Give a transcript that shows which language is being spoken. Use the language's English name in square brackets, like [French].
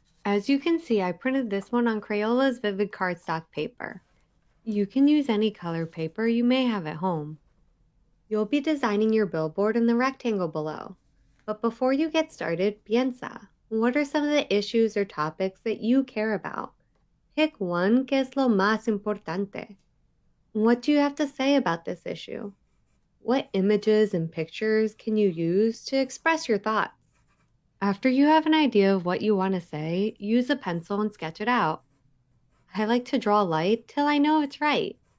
[English] As you can see, I printed this one on Crayola's Vivid Cardstock paper. You can use any color paper you may have at home. You'll be designing your billboard in the rectangle below. But before you get started, [Spanish] piensa. [English] What are some of the issues or topics that you care about? Pick one [Spanish] que es lo más importante. [English] What do you have to say about this issue? What images and pictures can you use to express your thoughts? After you have an idea of what you want to say, use a pencil and sketch it out. I like to draw light till I know it's right.